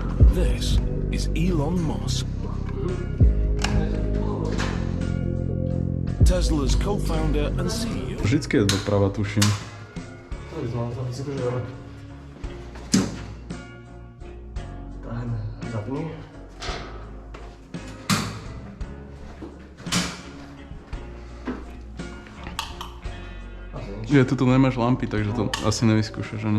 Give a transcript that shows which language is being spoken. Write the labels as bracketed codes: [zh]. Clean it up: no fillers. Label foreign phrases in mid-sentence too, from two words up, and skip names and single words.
[en] This is Elon Musk, Tesla's co-founder and CEO. [sk] Vždycky je doprava, tuším. Zapni. Že tu nemáš lampy, takže to asi nevyskúšaš ani.